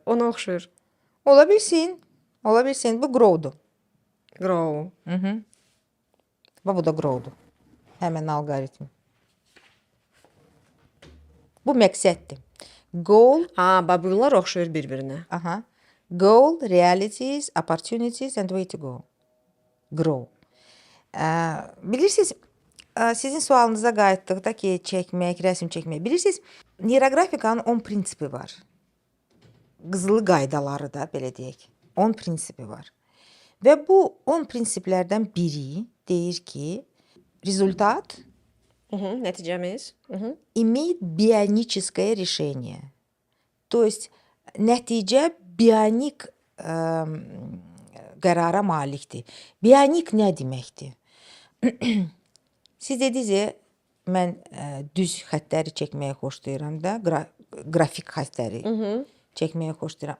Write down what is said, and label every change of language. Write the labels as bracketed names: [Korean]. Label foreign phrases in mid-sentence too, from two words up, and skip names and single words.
[Azerbaijani] Ona oxşuyur. Ola bilsin. Bu Grow'dur. Grow. Bu da Grow'dur. Həmən alqoritm. Bu məqsəddir. Goal. Bunlar oxşuyur bir-birinə. [English] Goal, realities, opportunities and way to go. [Azerbaijani] Grow. Bilirsiniz, sizin sualınıza qayıtdıqda ki, rəsm çəkmək. Bilirsiniz, neyroqrafikanın 10 prinsipi var. Qızılı qaydaları da, belə deyək. 10 prinsipi var. Və bu 10 prinsiplərdən biri deyir ki, rezultat nəticəmiz [Russian] имеет бионическое решение. То есть, [Azerbaijani] nəticə bionik qərara malikdir. Bionik nə deməkdir? Siz dediniz, mən düz xətləri çəkməyə xoşlayıram da, qrafik xətləri çəkməyə xoşlayıram.